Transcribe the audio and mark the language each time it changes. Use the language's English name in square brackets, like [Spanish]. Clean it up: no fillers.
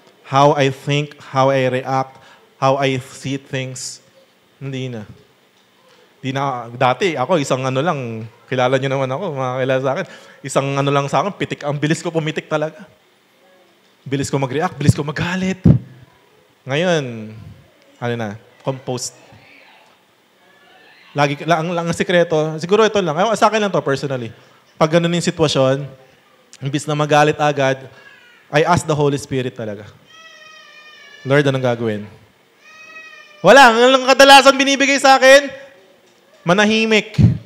[English] How I think, how I react, how I see things, [Filipino] hindi na. Dati, ako, isang ano lang, kilala nyo naman ako, mga kilala sa akin, isang ano lang sa akin, pitik, ang bilis ko pumitik talaga. Bilis ko mag-react, bilis ko magalit. Ngayon, ano na, compost. Lagi lang ang sikreto, siguro ito lang. Sa akin lang to personally. Pag ganun yung sitwasyon, imbis na magalit agad, [English] I ask the Holy Spirit [Filipino] talaga. Lord, anong gagawin? Wala. Ang kadalasan binibigay sa akin, manahimik.